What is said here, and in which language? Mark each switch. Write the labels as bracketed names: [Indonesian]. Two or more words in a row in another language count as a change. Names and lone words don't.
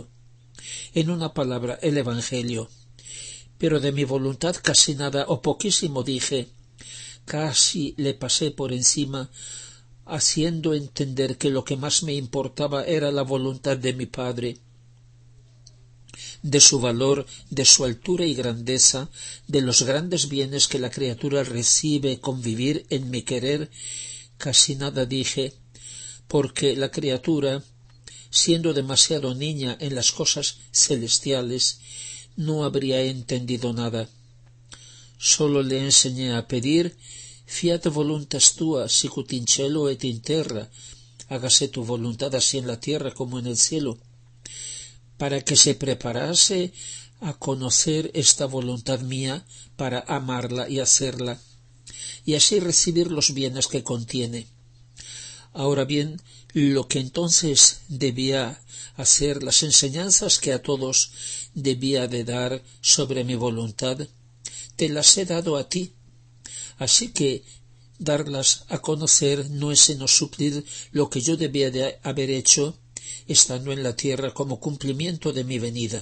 [Spanish] En una palabra, el Evangelio. Pero de mi voluntad casi nada o poquísimo dije, casi le pasé por encima, haciendo entender que lo que más me importaba era la voluntad de mi Padre, de su valor, de su altura y grandeza, de los grandes bienes que la criatura recibe con vivir en mi querer. Casi nada dije, porque la criatura, siendo demasiado niña en las cosas celestiales, no habría entendido nada. Sólo le enseñé a pedir: [Latin] fiat voluntas tua sicut in cielo et in terra, [Spanish] hágase tu voluntad así en la tierra como en el cielo, para que se preparase a conocer esta voluntad mía para amarla y hacerla, y así recibir los bienes que contiene. Ahora bien, lo que entonces debía hacer, las enseñanzas que a todos debía de dar sobre mi voluntad, te las he dado a ti, así que darlas a conocer no es sino suplir lo que yo debía de haber hecho estando en la tierra como cumplimiento de mi venida.